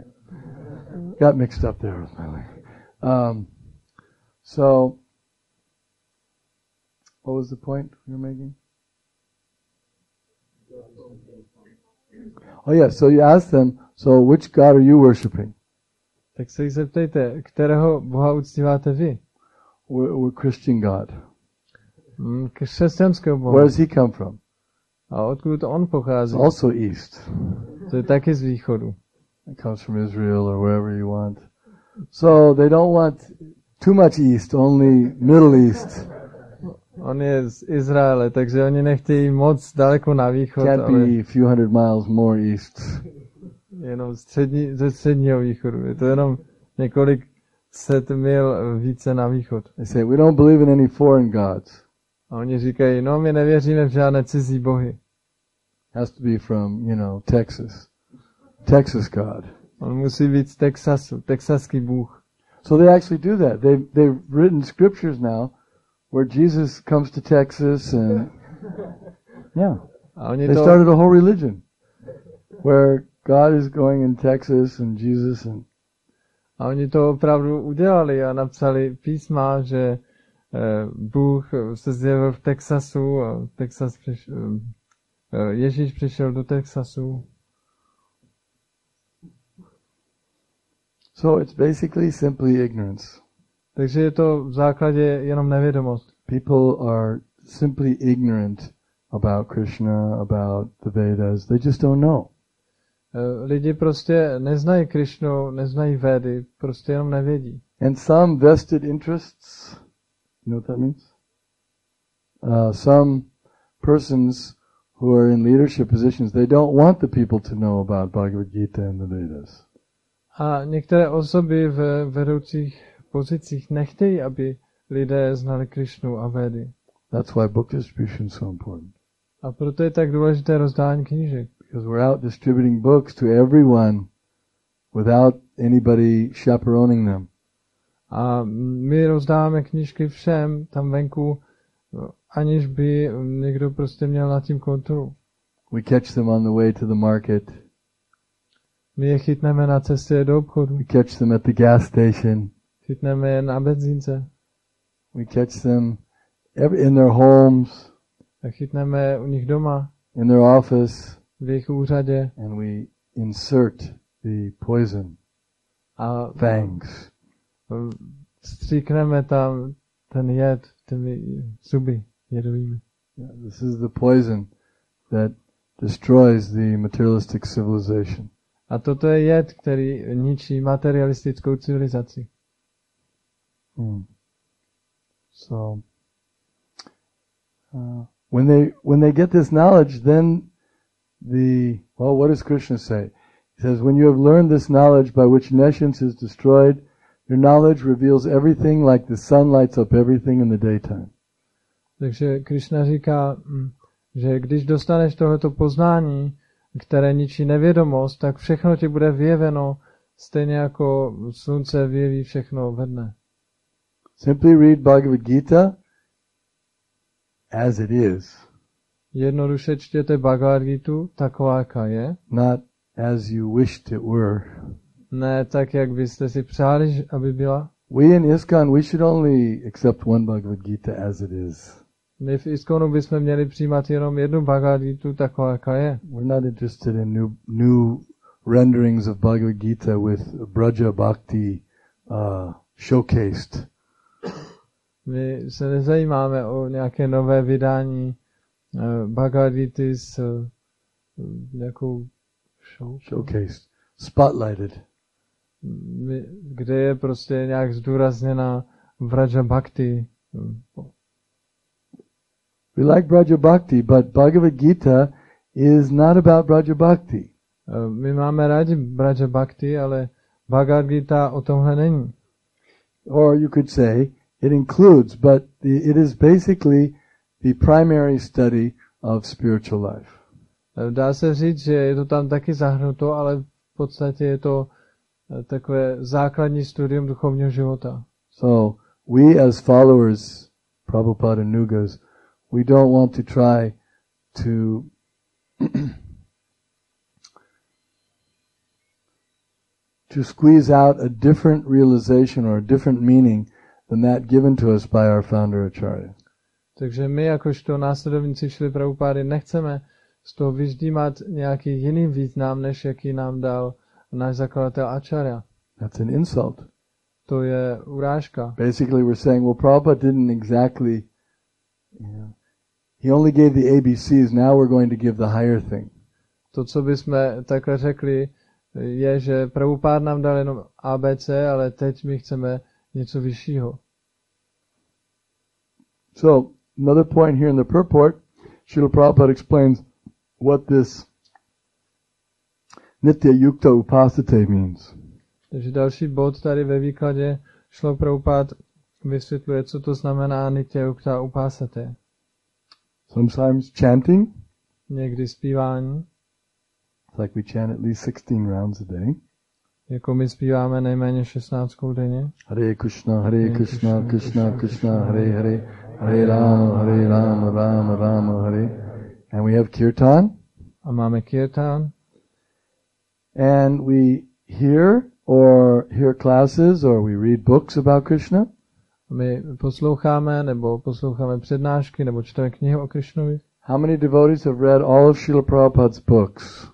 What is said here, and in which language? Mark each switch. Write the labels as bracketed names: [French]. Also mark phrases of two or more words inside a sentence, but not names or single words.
[English] Got mixed up there with my language. So, what was the point you're making? Oh yeah, so you ask them, so which God are you worshipping? [Czech] Tak se jich zeptejte, kterého Boha uctíváte vy? [English] We're Christian God. [Czech] Křesťanského Boha. [English] Where does he come from? [Czech] A odkud on pochází? [English] Also east. [Czech] To je taky z východu. [English] It comes from Israel or wherever you want. So they don't want too much east, only Middle East. [Czech] On je z Izraele, takže oni nechtějí moc daleko na východ, [English] Can't [Czech] ale [English] be a few hundred miles more east. [Czech] jenom ze středního východu. Je to jenom několik set mil více na východ. [English] They say, we don't believe in any foreign gods. [Czech] A oni říkají, no my nevěříme v žádné cizí bohy. [English] Has to be from, Texas. Texas God. [Czech] On musí být z Texasu, texaský bůh. [English] So they actually do that. They've written scriptures now where Jesus comes to Texas and yeah. [Czech] A oni [English] They started a whole religion where God is going in Texas and Jesus and [Czech] A oni to opravdu udělali a napsali písma, že Bůh se zjevil v Texasu a Ježíš přišel do Texasu. [English] So it's basically simply ignorance. [Czech] Takže je to v základě jenom nevědomost. [English] People are simply ignorant about Krishna, about the Vedas. They just don't know. [Czech] Lidi prostě neznají Krishnu, neznají Védy, prostě jenom nevědí. [English] And some vested interests, you know what that means? Some persons who are in leadership positions, they don't want the people to know about Bhagavad Gita and the Vedas. [Czech] A některé osoby v vedoucích pozicích nechtějí, aby lidé znali Krishnu a Védy. [English] That's why book distribution is so important. [Czech] A proto je tak důležité rozdání knížek. [English] because we're out distributing books to everyone without anybody chaperoning them. [Czech] A my rozdáváme knížky všem tam venku, aniž by někdo prostě měl nad tím kontrolu. [English] We catch them on the way to the market. [Czech] My je chytneme na cestě do obchodu. [English] We catch them at the gas station. [Czech] Chytneme je na benzínce. [English] We catch them in their homes. [Czech] A chytneme je u nich doma. [English] In their office. [Czech] V jejich úřadě. [English] And we insert the poison. [Czech] A [English] fangs. [Czech] Stříkneme tam ten jed těmi zuby jedovými. [English] This is the poison that destroys the materialistic civilization. [Czech] A toto je jed, který ničí materialistickou civilizaci. [English] So, when they get this knowledge, then what does Krishna say? He says, when you have learned this knowledge by which nescience is destroyed, your knowledge reveals everything like the sun lights up everything in the daytime. [Czech] Takže Krishna říká, že když dostaneš tohleto poznání, které ničí nevědomost, tak všechno ti bude vyjeveno, stejně jako slunce vyjeví všechno ve dne. [English] Simply read Bhagavad Gita as it is. [Czech] Jednoduše čtěte Bhagavad Gitu, taková, jaká je. [English] Not as you wished it were. [Czech] Ne tak, jak byste si přáli, aby byla. [English] We in ISKCON, we should only accept one Bhagavad Gita as it is. [Czech] My v ISKCONu bychom měli přijímat jenom jednu Bhagavad Gitu, taková, jaká je. [English] We're not interested in new renderings of Bhagavad Gita with Braja Bhakti showcased. [Czech] My se nezajímáme o nějaké nové vydání Bhagavad Gity s nějakou [English] showcased, spotlighted. [Czech] Kde je prostě nějak zdůrazněna Vraja Bhakti. [English] We like Braja Bhakti, but Bhagavad Gita is not about Braja Bhakti. [Czech] My máme rádi Braja Bhakti, ale Bhagavad Gita o tomhle není. [English] Or you could say it includes, but it is basically the primary study of spiritual life. [Czech] Dá se říct, že je to tam taky zahrnuto, ale v podstatě je to takové základní studium duchovního života. [English] So we as followers, Prabhupada and Nugas, we don't want to try to to squeeze out a different realization or a different meaning than that given to us by our founder Acharya. [Czech] Takže my jakožto následovníci Šrily Prabhupády nechceme z toho vyždímat nějaký jiný význam, než jaký nám dal náš zakladatel Acharya. [English] That's an insult. [Czech] To je urážka. [English] Basically we're saying, well, Prabhupada didn't exactly, he only gave the ABCs, now we're going to give the higher thing. [Czech] To, co bychom takhle řekli, je, že Prabhupád nám dal jenom ABC, ale teď my chceme něco vyššího. [English] So, another point here in the purport, Srila Prabhupada explains what this [Sanskrit] Nitya Yukta Upasate [English] means. [Czech] Takže další bod tady ve výkladě Šrila Prabhupád vysvětluje, co to znamená [Sanskrit] Nitya Yukta Upasate. [English] Sometimes chanting. [Czech] Někdy zpívání. [English] It's like we chant at least 16 rounds a day. [Czech] Jako my zpíváme nejméně 16 denně. [Sanskrit] Hare Krishna, Krishna Krishna, Hare Hare, Hare Rama, Rama Rama, Hare. [English] And we have kirtan. [Czech] A máme kirtan. [English] And we hear classes or we read books about Krishna. [Czech] My posloucháme přednášky nebo čteme knihy o Krishnovi. [English] How many devotees have read all of Srila Prabhupada's books?